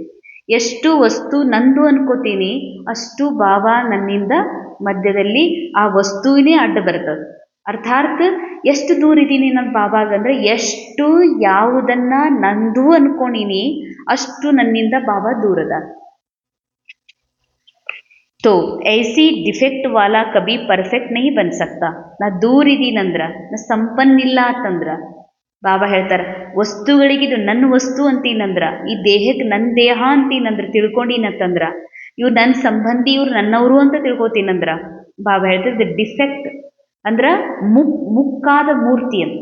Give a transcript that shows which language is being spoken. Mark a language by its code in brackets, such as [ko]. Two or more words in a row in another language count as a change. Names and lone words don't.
[kn] ಎಷ್ಟು ವಸ್ತು ನಂದು ಅನ್ಕೋತೀನಿ ಅಷ್ಟು ಬಾಬಾ ನನ್ನಿಂದ ಮಧ್ಯದಲ್ಲಿ ಆ ವಸ್ತುವಿನೇ ಅಡ್ಡ ಬರ್ತದೆ. ಅರ್ಥಾತ್ ಎಷ್ಟು ದೂರ ಇದ್ದೀನಿ ನನ್ನ ಬಾಬಾಗಂದ್ರೆ, ಎಷ್ಟು ಯಾವುದನ್ನ ನಂದು ಅನ್ಕೊಂಡಿನಿ ಅಷ್ಟು ನನ್ನಿಂದ ಬಾಬಾ ದೂರದ. [hi] तो ऐसी डिफेक्ट वाला कभी परफेक्ट नहीं बन सकता. [kn] ನಾ ದೂರ ಇದೀನಂದ್ರ, ನಾ ಸಂಪನ್ನಿಲ್ಲ ಅಂತಂದ್ರ ಬಾಬಾ ಹೇಳ್ತಾರೆ ವಸ್ತುಗಳಿಗೆ ಇದು ನನ್ನ ವಸ್ತು ಅಂತೀನಂದ್ರ, ಈ ದೇಹಕ್ಕೆ ನನ್ನ ದೇಹ ಅಂತೀನಂದ್ರ ತಿಳ್ಕೊಂಡಿನಂತಂದ್ರ, ಇವ್ರು ನನ್ನ ಸಂಬಂಧಿ, ಇವ್ರು ನನ್ನವರು ಅಂತ ತಿಳ್ಕೊತೀನಂದ್ರ ಬಾಬಾ ಹೇಳ್ತಾರೆ ಡಿಫೆಕ್ಟ್ ಅಂದ್ರೆ ಮುಕ್ಕಾದ ಮೂರ್ತಿ ಅಂತ.